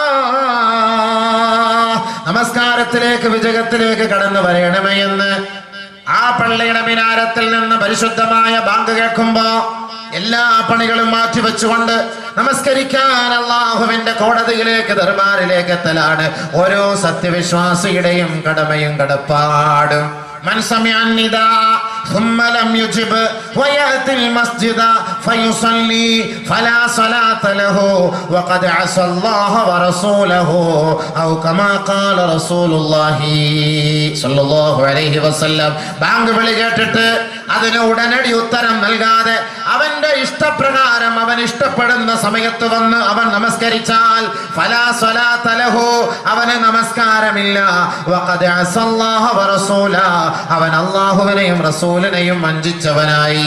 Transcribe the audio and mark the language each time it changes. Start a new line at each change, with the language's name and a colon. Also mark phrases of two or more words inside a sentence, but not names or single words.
Malayalam: നമസ്കാരത്തിലേക്ക് വിജയത്തിലേക്ക് കടന്നു വരയണമേ എന്ന് ആ പള്ളിയുടെ മിനാരത്തിൽ നിന്ന് പരിശുദ്ധമായ ബാങ്ക് കേൾക്കുമ്പോ എല്ലാ പണികളും മാറ്റിവെച്ചുകൊണ്ട് നമസ്കരിക്കാൻ അല്ലാഹുവിന്റെ കോടതിയിലേക്ക് ദർബാറിലേക്ക് എത്തലാണ് ഓരോ സത്യവിശ്വാസിയുടെയും കടമയും കടപ്പാടും.
Arabic: من سمع النداء ثم لم يجب ويأتي المسجد فيصلي فلا صلاة له وقد عصى الله ورسوله أو كما قال رسول الله صلى الله عليه وسلم.
Malayalam: ബാങ്ക് വിളി കേട്ടിട്ട് അതിന് ഉടനടി ഉത്തരം നൽകാതെ അവന്റെ ഇഷ്ടപ്രകാരം അവൻ ഇഷ്ടപ്പെടുന്ന സമയത്ത് വന്ന് അവൻ നമസ്കരിച്ചാൽ
Arabic: فلا صلاة له,
Malayalam: അവന് നമസ്കാരമില്ല.
Arabic: وقد عصى الله ورسوله,
Malayalam: അവൻ അല്ലാഹുവിനെയും റസൂലിനെയും വഞ്ചിച്ചവനായി.